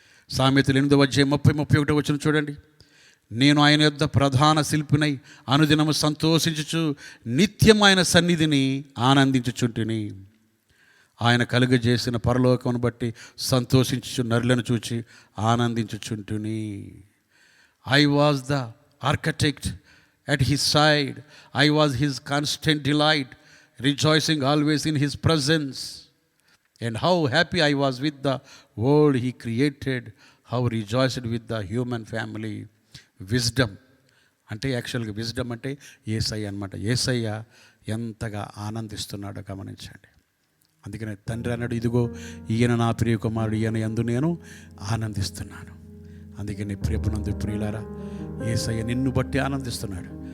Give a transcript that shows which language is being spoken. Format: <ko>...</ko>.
<te>సామెతలు 8వ అధ్యాయం 30-31 వచనం చూడండి. నేను ఆయన యొద్ద ప్రధాన శిల్పినై అనుదినము సంతోషించుచు నిత్యం ఆయన సన్నిధిని ఆనందించుచుంటిని. ఆయన కలుగజేసిన పరలోకమును బట్టి సంతోషించుచు నరులను చూచి ఆనందించుచుంటిని.</te> <en>I was the architect at his side. I was his constant delight, rejoicing always in his presence. And how happy I was with the world he created, how rejoiced with the human family.</en> <te>Wisdom అంటే యాక్చువల్గా wisdom అంటే యేసయ్య అనమాట. యేసయ్య ఎంతగా ఆనందిస్తున్నాడో గమనించండి. అందుకనే తండ్రి అన్నాడు, ఇదిగో ఈయన నా ప్రియ కుమారుడు, ఈయన యందు నేను ఆనందిస్తున్నాను. అందుకని ప్రియపునందు ప్రియులారా, యేసయ్య నిన్ను బట్టి ఆనందిస్తున్నాడు.</te>